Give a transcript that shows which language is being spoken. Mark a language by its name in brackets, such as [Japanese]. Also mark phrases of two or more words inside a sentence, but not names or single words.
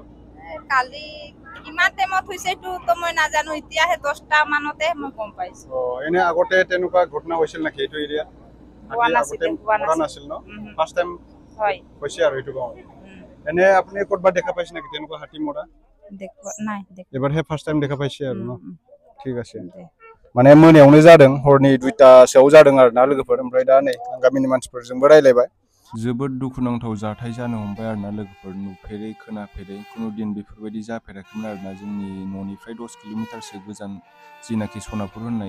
[Assamese] কালি কিমান টাইমত হৈছে এইটো তো মই নাজানো এতিয়াহে 10টা মানতে মই গম পাইছো এনে আগতে তেনেকুৱা ঘটনা হৈছিল নেকি এইটো এৰিয়াত হোৱা নাছিল ন [English] first time [Assamese] হয় হৈছে আৰু এইটো গাঁৱত এনে আপুনি ক'ৰবাত দেখা পাইছে নেকি তেনেকুৱা হাতী মৰা নাই এবাৰহে [English] first time [Assamese] দেখা পাইছে আৰু ন ঠিক আছে [Bodo] माने मोनायावनो जादों हरनि 2टासोआव जादों आरोना लोगोफोर ओमफ्राय दा नै गामिनि मानसिफोरजोंबो रायलायबाय जोबोद दुखुनांथाव जाथाय जानो हमबाय आरोना लोगोफोर नुफेरै खोनाफेरै कुनु दिन बेफोरबायदि जाफेराखैमोन आरोना जोंनि न'निफ्राय 10 किल'मिटारसो गोजान जिनाखि सनापुर होननाय